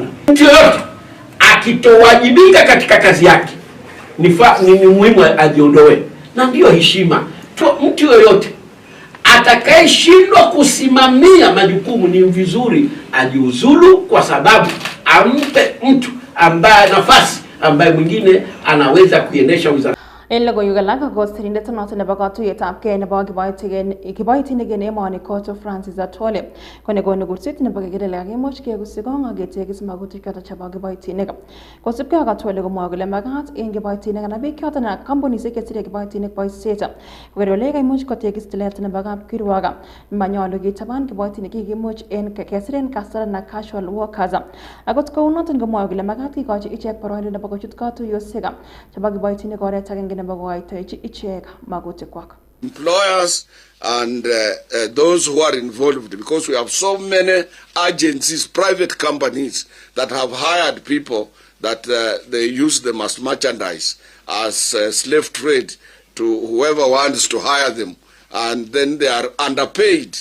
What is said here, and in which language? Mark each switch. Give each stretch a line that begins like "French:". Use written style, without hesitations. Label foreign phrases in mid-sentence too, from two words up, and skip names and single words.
Swahili: mtu yote akitowajibika katika kazi yake ni muhimu ajiondoe, na ndio heshima. Mtu yoyote atakayeshindwa kusimamia majukumu ni vizuri ajiuzulu, kwa sababu ampe mtu ambaye nafasi ambaye mwingine anaweza kuendesha wizara.
Kalenjin: En logoiywek alak ko sirindet noton nebo katuiyetabgei nebo kiboitinik en emoni Koto Francis Atwoli kone konu kursit nebo kekerele kakimuch kegusi kong ak ketegis magutik choton chebo kiboitinik. Kosubkei ak Atwoli komwoe kole magat en kiboitinik anan biik choton ak kampunisiek chesire kiboitinik boisiet koker kole kaimuch kotegis tilet nebo kapkirwok. Manyolu kitaban kiboitinik kikimuch en kesiren kasara na
English: casual workers.
Kalenjin: Akot kou noton komwoe kole magat kikochi ichek boroindo nebo kochut katuiyosiek chebo kiboitinik oret agenge nebo kokoitochi ichek magutikwak.
English: Employers and those who are involved, because we have so many agencies, private companies that have hired people that they use them as merchandise, as slave trade to whoever wants to hire them, and then they are underpaid.